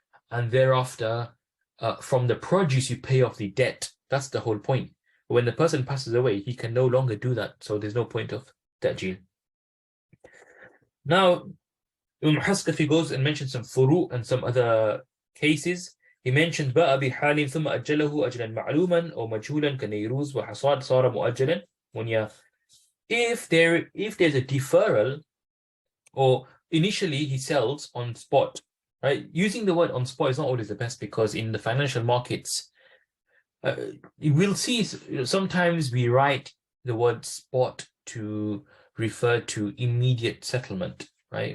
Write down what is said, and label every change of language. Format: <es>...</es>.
<en>And thereafter, from the produce, you pay off the debt. That's the whole point. When the person passes away, he can no longer do that. So there's no point of ta'jil. Now, Haskafi goes and mentions some furu and some other cases. He mentioned</en> <ar>باء بحال ثم أجله أجلا معلوما أو مجهولا كنيروز وحصاد صار مؤجلا.</ar> <en>If there's a deferral, or initially he sells on spot, right? Using the word on spot is not always the best, because in the financial markets, you will see sometimes we write the word spot to refer to immediate settlement, right?</en>